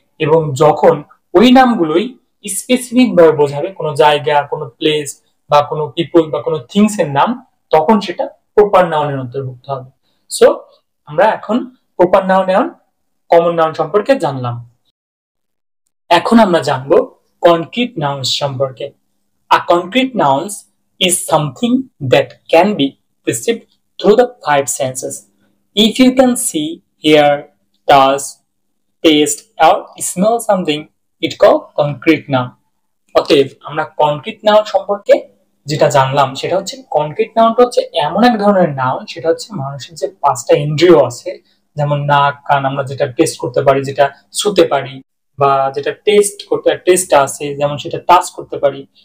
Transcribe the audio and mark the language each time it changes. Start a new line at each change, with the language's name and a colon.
Bangla: এবং যখন ওই নামগুলোই স্পেসিফিক ভাবে বোঝাবে কোনো জায়গা, কোনো প্লেস বা কোনো পিপল বা কোনো থিংস এর নাম, তখন সেটা প্রপার নাউনের অন্তর্ভুক্ত হবে। সো আমরা এখন প্রপার নাউন এবং কমন নাউন সম্পর্কে জানলাম। এখন আমরা জানবো কনক্রিট নাউন্স সম্পর্কে।
English: A concrete nouns is something that can be perceived through the five senses. If you can see, hear, touch, taste or smell something, it called concrete noun.
Bangla: অতএব আমরা concrete noun সম্পর্কে যেটা জানলাম সেটা হচ্ছে, concrete নাউনটা হচ্ছে এমন এক ধরনের নাউন, সেটা হচ্ছে মানুষের যে পাঁচটা ইন্দ্রিয় আছে, যেমন নাক, কান, আমরা যেটা টেস্ট করতে পারি, যেটা ছুতে পারি, বা যেটা টেস্ট করতে টেস্ট আছে যেমন সেটা টাচ করতে পারি।